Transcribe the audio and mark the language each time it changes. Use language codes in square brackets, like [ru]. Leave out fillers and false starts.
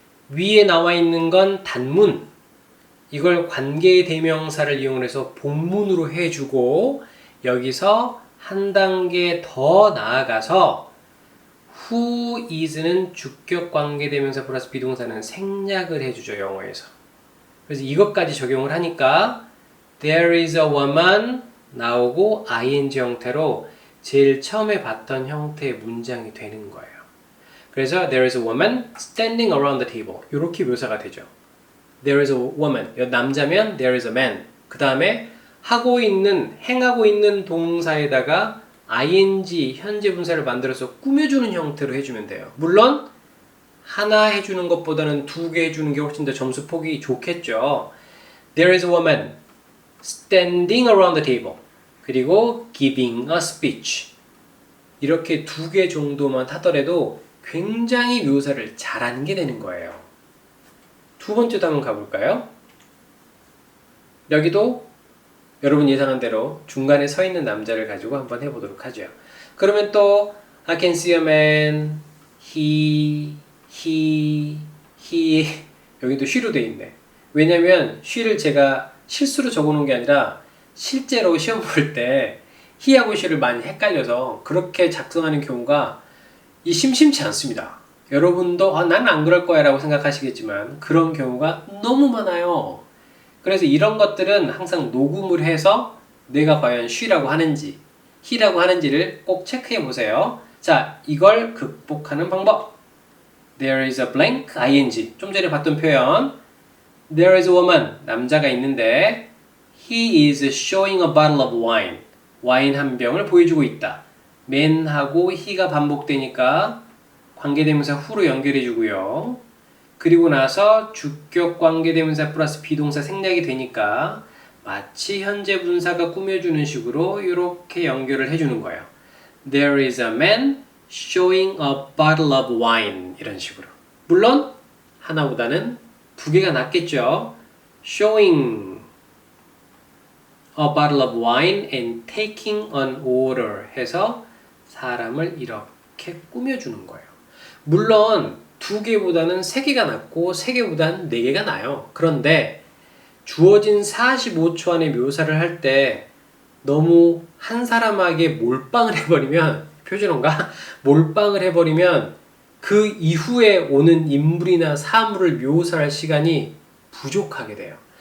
[ko] 위에 나와 있는 건 단문. 이걸 관계 대명사를 이용해서 본문으로 해주고 여기서 한 단계 더 나아가서 who is는 주격 관계 대명사 플러스 비동사는 생략을 해주죠. 영어에서. 그래서 이것까지 적용을 하니까 [en] there is a woman [ko] 나오고 ing 형태로 제일 처음에 봤던 형태의 문장이 되는 거예요. 그래서 [en] there is a woman standing around the table [ko] 이렇게 묘사가 되죠. [en] There is a woman [ko] 남자면 [en] there is a man [ko] 그 다음에 행하고 있는 동사에다가 ing 현재 분사를 만들어서 꾸며주는 형태로 해주면 돼요. 물론 하나 해주는 것보다는 두 개 해주는 게 훨씬 더 점수 폭이 좋겠죠. [en] There is a woman standing around the table [ko] 그리고 [en] giving a speech [ko] 이렇게 두 개 정도만 하더라도 굉장히 묘사를 잘하는 게 되는 거예요. 두 번째도 한번 가볼까요? 여기도 여러분 예상한 대로 중간에 서 있는 남자를 가지고 한번 해보도록 하죠. 그러면 또 [en] I can see a man, he [ko] 여기도 she로 돼 있네. 왜냐면 she를 제가 실수로 적어놓은 게 아니라 실제로 시험 볼 때 he하고 she를 많이 헷갈려서 그렇게 작성하는 경우가 심심치 않습니다. 여러분도 난 안 그럴 거야 라고 생각하시겠지만 그런 경우가 너무 많아요. 그래서 이런 것들은 항상 녹음을 해서 내가 과연 she라고 하는지 he라고 하는지를 꼭 체크해 보세요. 자, 이걸 극복하는 방법. [en] There is a blank ing. [ko] 좀 전에 봤던 표현. [en] There is a woman. [ko] 남자가 있는데 [en] he is showing a bottle of wine. [ko] 와인 한 병을 보여주고 있다. man하고 he가 반복되니까 관계대명사 who로 연결해 주고요. 그리고 나서 주격 관계대명사 플러스 비동사 생략이 되니까 마치 현재 분사가 꾸며주는 식으로 이렇게 연결을 해주는 거예요. [en] There is a man showing a bottle of wine [ko] 이런 식으로. 물론 하나보다는 두 개가 낫겠죠. [en] Showing a bottle of wine and taking an order [ko] 해서 사람을 이렇게 꾸며주는 거예요. 물론 두 개보다는 세 개가 낫고 세 개보다는 네 개가 나아요. 그런데 주어진 45초 안에 묘사를 할 때 너무 한 사람에게 몰빵을 해버리면 표준어인가? 몰빵을 해버리면 그 이후에 오는 인물이나 사물을 묘사할 시간이 부족하게 돼요.